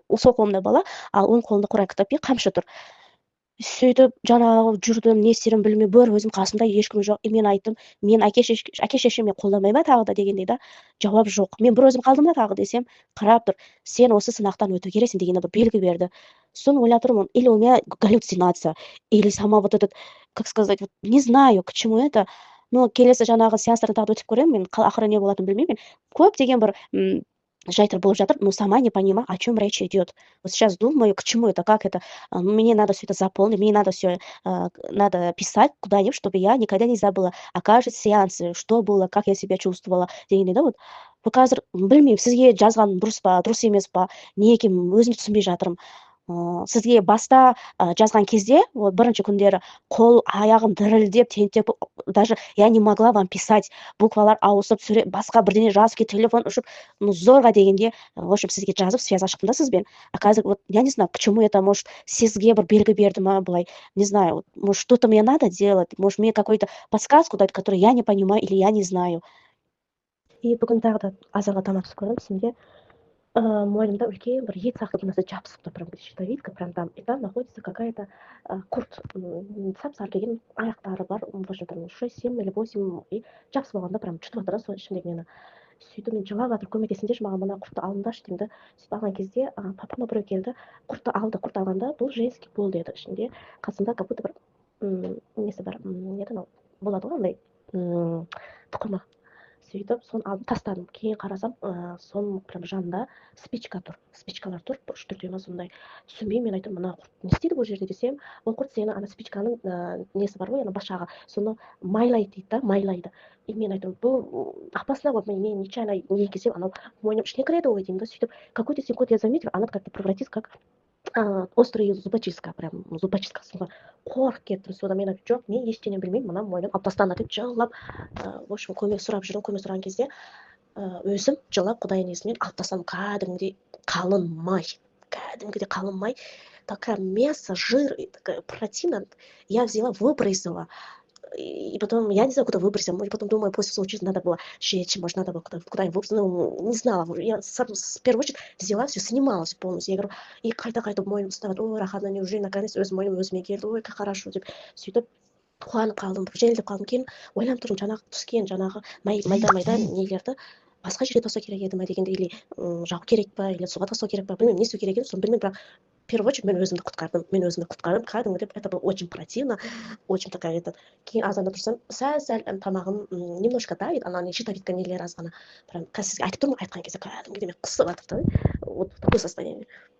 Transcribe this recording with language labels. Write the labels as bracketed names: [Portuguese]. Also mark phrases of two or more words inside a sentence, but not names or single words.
[Kazakh] Бірақ мен сол қолымда бала, ал оның қолында Құран кітап пен қамшы тұр. сөйтіп жаңағы жүрдім, не істерімді білмей, бір өзім қасымда ешкім жоқ. Мен айттым, мен әке шешем мен қолдамай ма тағы да дегенде да жауап жоқ. Мен бір өзім қалдым да тағы десем, қарап тұр, сен осы сынақтан өту керексің дегенде бір белгі берді. Соны ойлап тұрмын, [Russian] или у меня галлюцинация, или сама вот этот, как сказать, вот не знаю, к чему это. [Kazakh] Но келесі жаңағы сеанстардан тағы да өтіп көремін мен, ақыры не болатынын білмеймін. Көптеген бір жайттар болып жатыр, [Russian] но сама не понимаю, о чем речь идет. Вот сейчас думаю, к чему это, как это. Мне надо все это заполнить, мне надо все надо писать куда-нибудь, чтобы я никогда не забыла. А каждый сеансы, что было, как я себя чувствовала [Kazakh] дегенде да [Russian] вот. [Kazakh] Қазір білмеймін, сізге жазғаным дұрыс па, дұрыс емес па, не екенін өзім түсінбей жатырмын. Сізге баста жазған кезде, вот бірінші күндері қол аяғым дірілдеп, тентек, [Russian] даже я не могла вам писать, [Kazakh] буквалар ауысып, басқа бірдеңе жазып кетіп, телефон ұшып, ну зорға дегенде, [Russian] в общем, [Kazakh] сізге жазып связь аштым да сізбен. [Russian] А қазір вот я не знаю, к чему это, может, [Kazakh] сізге бір белгі берді ма былай, [Russian] не знаю, вот, может, что-то мне надо делать, может, мне какую-то подсказку дать, которую я не понимаю или я не знаю. [Kazakh] И бүгін тағы да азанға тамақ ішіп көрдім, түсімде мойнымда үлкен бір ет сияқты нәрсе жабысыпты, [Russian] прям щитовидка, прям там, и там находится какая-то курт, [Kazakh] сап-сары келген аяқтары бар, [Russian] в общем, там 6-7 или 8, [Kazakh] и жабысып алғанда прям жұтып жатыр да сол ішімдегі нені. Сөйтіп мен жылап жатыр, көмектесіңдерші маған мына құртты алыңдаршы деймін да. Сөйтіп алған кезде папама біреу келді, құртты алды, құрт алғанда бұл [Russian] женский пол [Kazakh] деді, ішінде қасында [Russian] как будто [Kazakh] бір несі бар, не еді анау болады ғой андай тұқымы. Сөйтіп соны алып тастадым. Кейін қарасам, соның прям жанында спичка тұр. Спичкалар тұр, үш төртеу ма сондай. Түсінбеймін, мен айттым, мына құрт не істейді бұл жерде десем, ол құрт сені ана спичканың несі бар ғой, ана башағы, соны майлайды дейді да, майлайды. И мен айттым, бұл [Russian] опасно, вот [Kazakh] мен нечаянно не келсем, анау мойным ішіне кіреді ғой деймін да. [Russian] Сөйтіп какой-то секунд я заметила, она как-то превратится как острый зубочистка, прям зубочистка [Kazakh] сынға қорқып кеттім. Содан мен айтып, жоқ, мен ештеңе білмеймін, мына мойным алып тастаңдар деп жылап, [Russian] в общем, [Kazakh] көмек сұрап жүрдім. Көмек сұраған кезде өзім жылап құдайдың есімімен алып тастадым. Кәдімгідей қалың май, кәдімгідей қалың май, [Russian] такая мясо, жир, такая противно. Я взяла, выбросила. И потом, я не знаю, куда выбросила, и потом думаю, после случая надо было жечь, может, надо было куда-нибудь выбросить, ну, не знала, я в первую очередь взяла, все снималась полностью, я говорю, и [Kazakh] қайта мойным ұстап, ой, рахат, [Russian] неужели наконец [Kazakh] өз мойным өзіме келді, ой, [Russian] как хорошо [Kazakh] деп сөйтіп қуанып қалдым, жеңілдеп қалдым. Кейін ойланып тұрмын, жаңағы түскен жаңағы майда нелерді басқа жерге тастау керек еді ма дегенде, или жағу керек па, или суға тастау керек па, білмеймін, не істеу керек еді, соны білмеймін, бірақ [Russian] в первую очередь [Kazakh] мен өзімді құтқардым, кәдімгі деп, [Russian] это было очень противно, очень такая этот. [Kazakh] Кейін азанда тұрсам, сәл тамағым [Russian] немножко давит, [Kazakh] ана щитовидка нелері аз ғана, прям қазір сізге айтып тұрмын, айтқан кезде кәдімгідей мен қысып жатыр да, [Russian] вот такое состояние.